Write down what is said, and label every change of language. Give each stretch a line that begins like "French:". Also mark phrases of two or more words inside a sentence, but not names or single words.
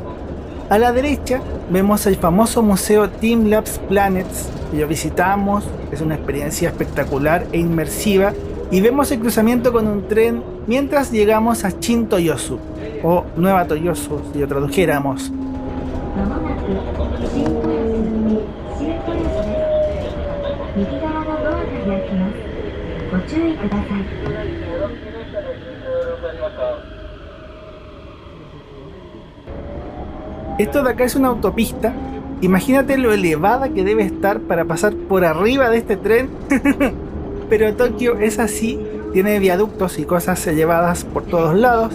Spanish: A la derecha vemos el famoso museo Teamlabs Planets, que lo visitamos, es una experiencia espectacular e inmersiva, y vemos el cruzamiento con un tren mientras llegamos a Shin Toyosu, o Nueva Toyosu si lo tradujéramos.
Japanese: まもなく新豊洲に新豊洲です。右側のドアが開きます。ご注意ください。
Spanish: Esto de acá es una autopista. Imagínate lo elevada que debe estar para pasar por arriba de este tren. Pero Tokio es así, tiene viaductos y cosas elevadas por todos lados.